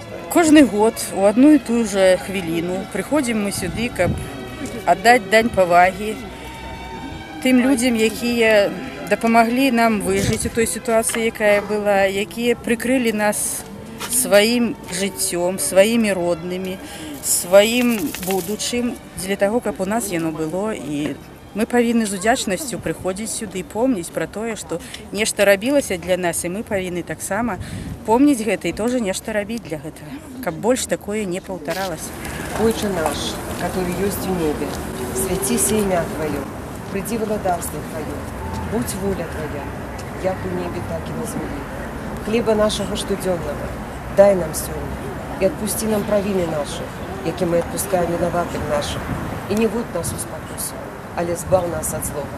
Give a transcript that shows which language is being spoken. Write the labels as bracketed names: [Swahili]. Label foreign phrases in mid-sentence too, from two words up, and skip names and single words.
[Belarusian] Кожны год у одну і ту же хвіліну прыходзім мы сюды, каб аддаць дань павагі тым людзям, якія дапамаглі нам выжыць у той сітуацыі, якая была, якія прыкрылі нас сваім жыццём, сваімі роднымі, сваім будучым, дзеля таго, каб у нас яно было. І мы павінны з удзячнасцю прыходзіць сюды і помніць пра тое, што нешта рабілася для нас, і мы павінны таксама помніць гэта і тоже нешта рабіць для гэтага, каб больш такое не паўтаралася. [Russian] Отче наш, который есть в небе, святися имя Твое, приди владарство Твое, будь воля Твоя, як у небе, так и на земле. Хлеба нашего штоденного дай нам сегодня, и отпусти нам провины наши, яки мы отпускаем виноватым нашим, и не вводь нас в спокусу, але збав нас от злого.